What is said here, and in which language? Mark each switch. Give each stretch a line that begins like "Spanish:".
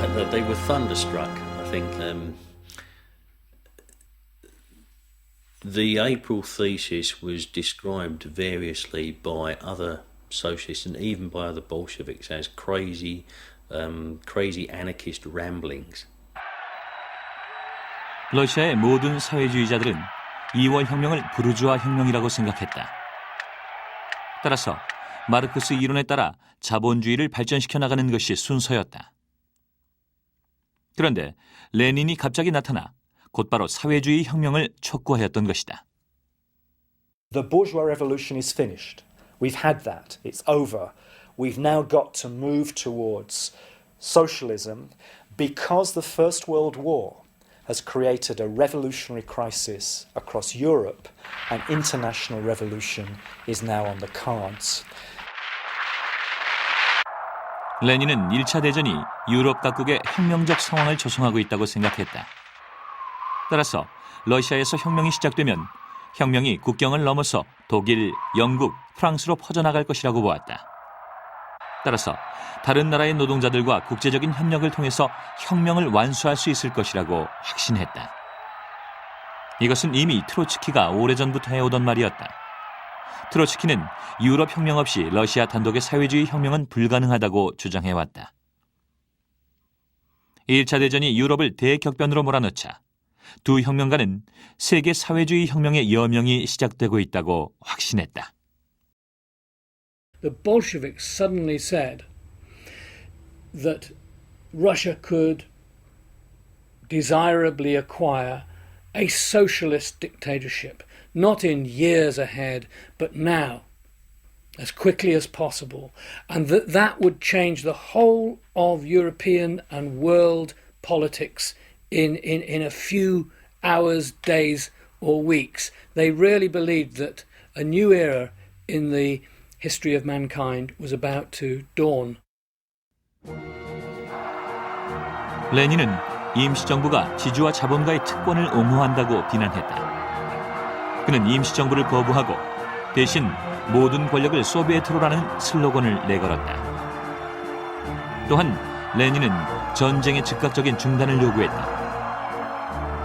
English: They were thunderstruck. I think the April thesis was described variously by other socialists and even by other Bolsheviks as crazy anarchist ramblings.
Korean: 러시아의 모든 사회주의자들은 2월 혁명을 부르주아 혁명이라고 생각했다. 따라서 마르크스 이론에 따라 자본주의를 발전시켜 나가는 것이 순서였다. 그런데 레닌이 갑자기 나타나 곧바로 사회주의 혁명을 촉구하였던 것이다.
English: The bourgeois revolution is finished. We've had that. It's over. We've now got to move towards socialism because the First World War has created a revolutionary crisis across Europe and international revolution is now on the cards.
Korean: 레닌은 1차 대전이 유럽 각국의 혁명적 상황을 조성하고 있다고 생각했다. 따라서 러시아에서 혁명이 시작되면 혁명이 국경을 넘어서 독일, 영국, 프랑스로 퍼져나갈 것이라고 보았다. 따라서 다른 나라의 노동자들과 국제적인 협력을 통해서 혁명을 완수할 수 있을 것이라고 확신했다. 이것은 이미 트로츠키가 오래전부터 해오던 말이었다. 트로츠키는 유럽 혁명 없이 러시아 단독의 사회주의 혁명은 불가능하다고 주장해왔다. 1차 대전이 유럽을 대격변으로 몰아넣자 두 혁명가는 세계 사회주의 혁명의 여명이 시작되고 있다고 확신했다.
English: The Bolsheviks suddenly said that Russia could desirably acquire a socialist dictatorship, not in years ahead, but now, as quickly as possible, and that would change the whole of European and world politics in a few hours, days, or weeks. They really believed that a new era in the history of mankind was about to dawn.
Korean: 레닌은 임시정부가 지주와 자본가의 특권을 옹호한다고 비난했다. 그는 임시정부를 거부하고 대신 모든 권력을 소비에트로라는 슬로건을 내걸었다. 또한 레닌은 전쟁의 즉각적인 중단을 요구했다.